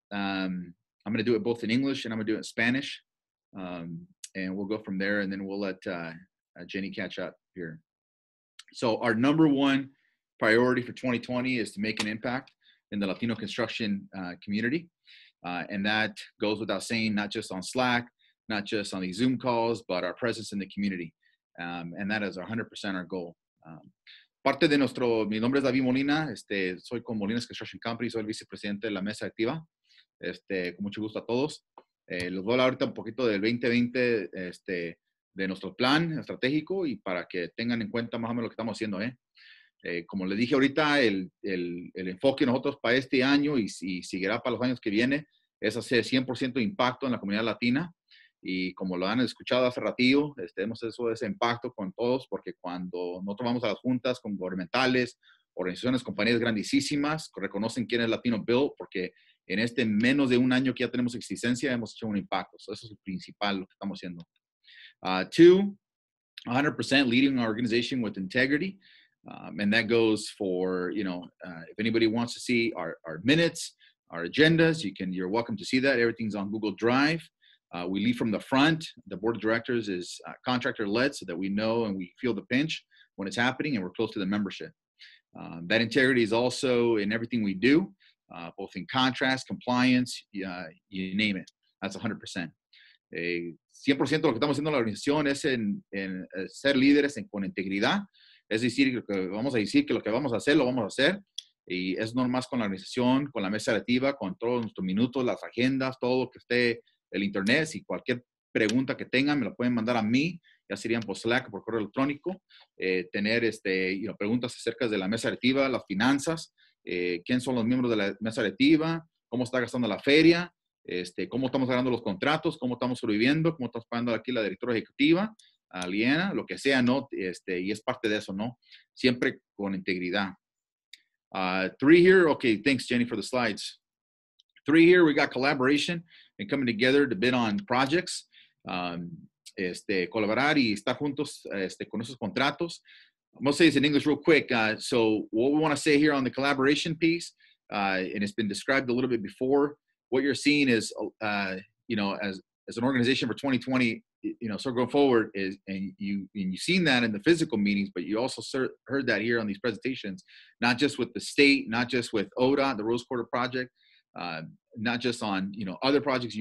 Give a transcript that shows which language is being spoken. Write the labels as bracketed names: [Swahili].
[English] I'm going to do it both in English and I'm going to do it in Spanish. And we'll go from there, and then we'll let Jenny catch up here. So our number one priority for 2020 is to make an impact in the Latino construction community. And that goes without saying, not just on Slack, not just on these Zoom calls, but our presence in the community. And that is 100% our goal. [Spanish] Parte de mi nombre es David Molina, soy con Molina's Construction Company, soy el vicepresidente de la mesa activa. Con mucho gusto a todos. Les voy a hablar ahorita un poquito del 2020, de nuestro plan estratégico y para que tengan en cuenta más o menos lo que estamos haciendo. Como les dije ahorita, el enfoque de nosotros para este año y seguirá para los años que vienen es hacer 100% de impacto en la comunidad latina. Y como lo han escuchado hace ratillo, hemos hecho ese impacto con todos, porque cuando nosotros vamos a las juntas con gubernamentales, organizaciones, compañías grandísimas, reconocen quién es LatinoBuilt, porque en menos de un año que ya tenemos existencia, hemos hecho un impacto. So eso es lo principal, lo que estamos haciendo. [English] Two, 100% leading our organization with integrity. And that goes for, if anybody wants to see our minutes, our agendas, you're welcome to see that. Everything's on Google Drive. We lead from the front. The board of directors is contractor-led so that we know and we feel the pinch when it's happening and we're close to the membership. That integrity is also in everything we do, both in contracts, compliance, you name it. That's 100%. [Spanish] 100% de lo que estamos haciendo en la organización es en ser líderes con integridad. Es decir, lo que vamos a decir, que lo que vamos a hacer, lo vamos a hacer. Y es normal con la organización, con la mesa directiva, con todos nuestros minutos, las agendas, todo lo que esté el internet. Si cualquier pregunta que tengan, me la pueden mandar a mí, ya serían por Slack o por correo electrónico. Tener preguntas acerca de la mesa directiva, las finanzas, quién son los miembros de la mesa directiva, cómo está gastando la feria, cómo estamos ganando los contratos, cómo estamos sobreviviendo, cómo estamos pagando aquí la directora ejecutiva, a Liena, lo que sea, ¿no? Y es parte de eso, ¿no? Siempre con integridad. [English] 3 here. Okay, thanks, Jenny, for the slides. 3 here, we got collaboration and coming together to bid on projects. [Spanish] Colaborar y estar juntos con esos contratos. [English] I'm going to say this in English real quick. So what we want to say here on the collaboration piece, and it's been described a little bit before, what you're seeing is, you know, as an organization for 2020, you know, so going forward is, and you've seen that in the physical meetings, but you also heard that here on these presentations, not just with the state, not just with ODOT, the Rose Quarter project, not just on, you know, other projects.